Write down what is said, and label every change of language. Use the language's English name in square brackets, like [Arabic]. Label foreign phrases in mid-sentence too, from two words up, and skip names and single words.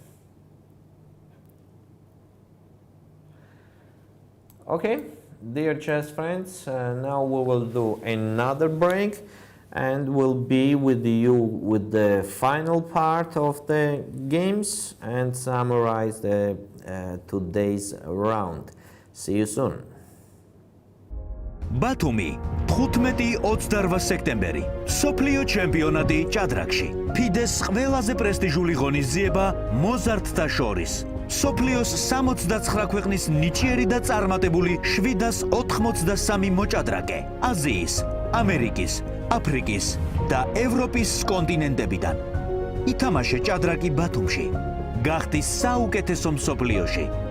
[English] Okay, dear chess friends, now we will do another break and we'll be with you with the final part of the games and summarize the today's round. See you soon. [Georgian] ბათუმი 15-28 სექტემბერი სოფლიო ჩემპიონატი ჭადრაკში ფიდეს ყველაზე პრესტიჟული ღონისძიება მოზარდთა შორის სოფლიოს 69 ქვეყნის ნიჭიერი და წარმატებული 783 მოჭადრაკე აზიის, ამერიკის, აფრიკის და ევროპის კონტინენტებიდან ითამაშე ჭადრაკი ბათუმში გახდი საუკეთესო მსოფლიოში